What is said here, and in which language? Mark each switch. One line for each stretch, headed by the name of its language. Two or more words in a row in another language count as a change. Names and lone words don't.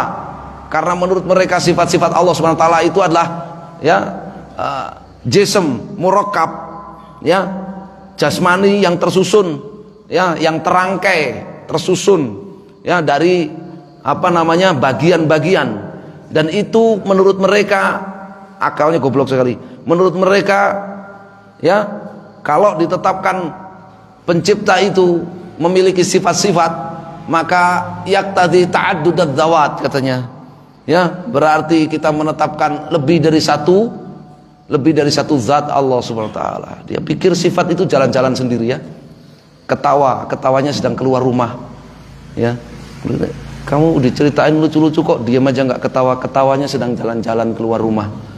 Indonesian: Karena menurut mereka sifat-sifat Allah
Arabic: سبحانه وتعالى
Indonesian: itu adalah ya
Arabic: جسم مركب,
Indonesian: ya, jasmani yang tersusun, ya, yang terangkai, tersusun, ya, dari apa namanya bagian-bagian. Dan itu menurut mereka akalnya goblok sekali. Menurut mereka, ya, kalau ditetapkan pencipta itu memiliki sifat-sifat, maka
Arabic: يقتضي تعدد الذوات
Indonesian: katanya. Ya, berarti kita menetapkan lebih dari satu zat Allah
Arabic: سبحانه وتعالى.
Indonesian: Dia pikir sifat itu jalan-jalan sendiri, ya. Ketawanya sedang keluar rumah. Ya. Kamu diceritain lucu-lucu kok diam aja nggak ketawa, ketawanya sedang jalan-jalan keluar rumah.